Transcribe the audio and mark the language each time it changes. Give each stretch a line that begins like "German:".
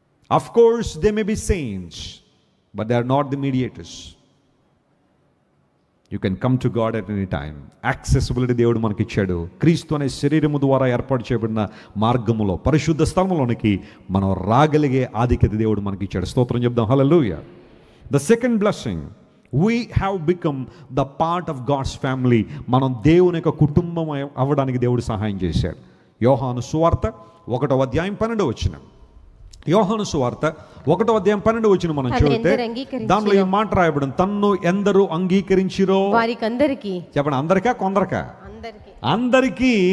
English: Of course they may be saints, but they are not the mediators. You can come to God at any time. Accessibility
Telugu: దేవుడు మనకి ఇచ్చాడు. క్రీస్తు అనే శరీరము ద్వారా ఏర్పాటు చేయబడిన మార్గములో, పరిశుద్ధ స్థలంలోనికి మనం రాగలిగే ఆధిక్యత దేవుడు మనకి ఇచ్చాడు. స్తోత్రం చెప్దాం. హల్లెలూయా.
English: The second blessing, we have become the part of God's family.
Telugu: మనం దేవుని యొక్క కుటుంబం అవ్వడానికి దేవుడు సహాయం చేశాడు. యోహాను సువార్త 1వ అధ్యాయం 12వ వచనం. యోహాను సువార్త 1వ అధ్యాయం 12వ వచనం మనం చదివితే దానిలో ఈ మాట రాయబడింది, తన్ను ఎందరూ అంగీకరించిరో వారికందరికి. చెప్పండి, అందరికా కొందరికా? అందరికీ.